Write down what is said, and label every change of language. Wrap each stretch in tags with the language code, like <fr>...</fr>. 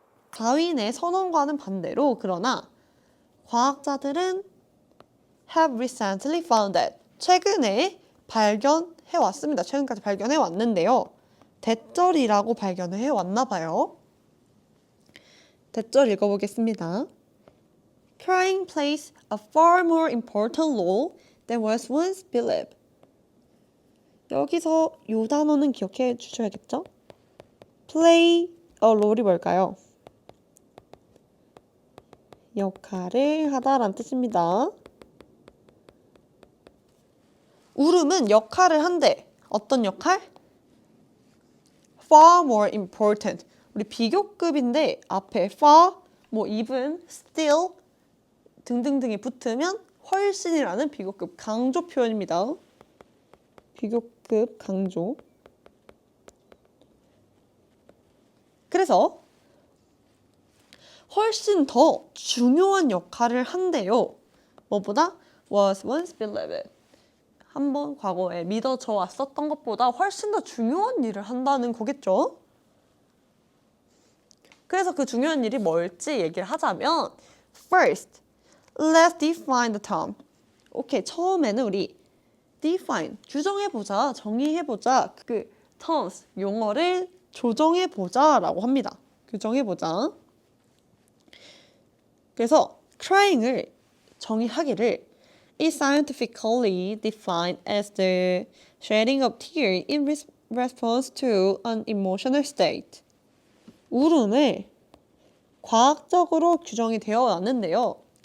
<ko>다윈의 선언과는 반대로 그러나 과학자들은</ko> <en>have recently found that</en> <ko>최근에 발견해 왔습니다. 최근까지 발견해 왔는데요. 대절이라고 발견을 해 왔나 봐요. 대절 읽어보겠습니다.</ko> <en>Crying plays a far more important role than was once believed.</en> <ko>여기서 이 단어는 기억해 주셔야겠죠? play a role이 뭘까요? 역할을 하다라는 뜻입니다. 울음은 역할을 한대. 어떤 역할?</ko> <en>far more important.</en> <ko>우리 비교급인데 앞에 far, 뭐 even, still 등등등이 붙으면 훨씬이라는 비교급 강조 표현입니다. 비교급 강조. 그래서 훨씬 더 중요한 역할을 한대요. 뭐보다?</ko> <en>was once believed.</en> <ko>한번 과거에 믿어져 왔었던 것보다 훨씬 더 중요한 일을 한다는 거겠죠? 그래서 그 중요한 일이 뭘지 얘기를 하자면</ko> <en>First, let's define the term.</en> <ko>오케이, 처음에는 우리 define, 규정해보자, 정의해보자, 그 terms, 용어를 조정해보자 라고 합니다. 규정해보자. 그래서 crying을 정의하기를</ko> <en>is scientifically defined as the shedding of tears in response to an emotional state.</en> <ko>울음을 과학적으로 규정이 되었는데요.</ko>